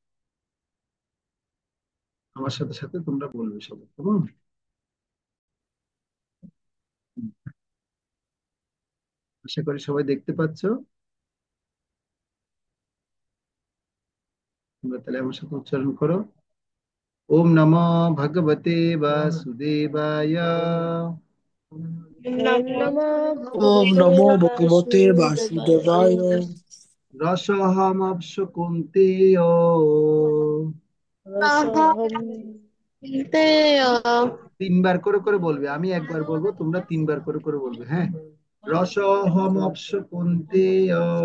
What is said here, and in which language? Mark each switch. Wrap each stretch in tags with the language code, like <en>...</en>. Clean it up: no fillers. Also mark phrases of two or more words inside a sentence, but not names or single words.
<bn>আমার সাথে সাথে তোমরা বলবে সবাই, কেমন? আশা করি সবাই দেখতে পাচ্ছ। তোমরা তাহলে আমার সাথে উচ্চারণ করো।</bn> <sa>ওম নমো ভগবতে বাসুদেবায়। ওম নমো ওম ভগবতে নমো ভগবতে বাসুদেবায়। বাসুদেবায়। রসহমপ্স কুন্তেয়। রসহম</sa> <bn>3 বার করে করে বলবে, আমি একবার বলবো, তোমরা 3 বার করে করে বলবে।</bn> <sa>হ্যাঁ, রসহমপ্স কুন্তেয়।</sa>